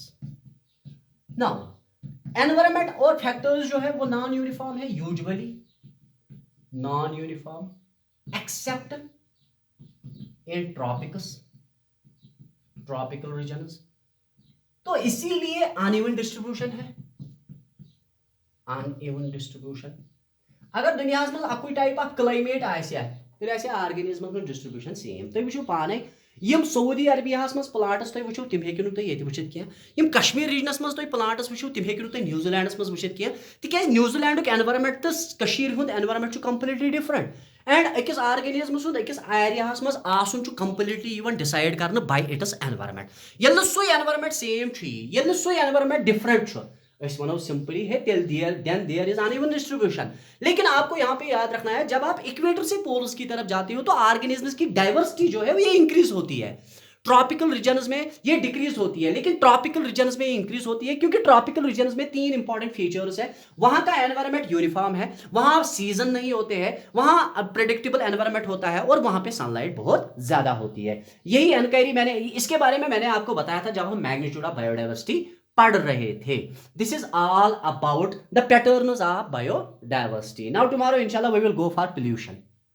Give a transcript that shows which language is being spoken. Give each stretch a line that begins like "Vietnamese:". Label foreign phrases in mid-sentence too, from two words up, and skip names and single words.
English: now environment और फैक्टर्स
Hindi: जो है वो
English: non uniform है usually non uniform except in tropical regions.
Hindi: तो इसीलिए
English: uneven distribution
Hindi: है
English: uneven distribution.
Hindi: अगर दुनिया में
Kashmiri: अकुई
English: type of climate
Kashmiri: आसे
English: organism distribution same
Kashmiri: तुम वो पाने यम सऊदी अरबिया मज प्लांट्स तुम वो तिम हेकु तुम ये वुचित कह यम कश्मीर रीजनस मज तुम प्लांट्स वो तिम हेकु तुम न्यूजीलैंडस मज वुचित कह तिक न्यूजीलैंड एनवायरनमेंट तो
English: environment completely different and
Kashmiri: अकिस ऑर्गेनिज्म सुंद अकिस एरिया मज आसन
English: completely even decide
Kashmiri: करने
English: by its environment.
Kashmiri: ये सो
English: environment same
Kashmiri: ये सो
English: environment different वनो simply है then there is uneven distribution।
Hindi: लेकिन आपको यहाँ पे याद रखना है जब आप इक्वेटर से पोल्स की तरफ जाते हो तो ऑर्गेनिजम्स की डाइवर्सिटी जो है वो ये इंक्रीज होती है।
English: tropical regions
Hindi: में ये डिक्रीज होती है लेकिन
English: tropical regions
Hindi: में इंक्रीज होती है क्योंकि
English: tropical regions
Hindi: में 3
English: important features
Hindi: है। वहां का एनवायरनमेंट यूनिफॉर्म है वहां सीजन नहीं होते हैं वहां
English: predictable environment
Hindi: होता है और वहां पे सनलाइट बहुत ज्यादा होती है। यही इंक्वायरी मैंने इसके बारे में मैंने आपको बताया था जब हम
English: magnitude of biodiversity
Hindi: पढ़ रहे थे।
English: this is all about the patterns of biodiversity. now tomorrow इंशाल्लाह we will go for pollution.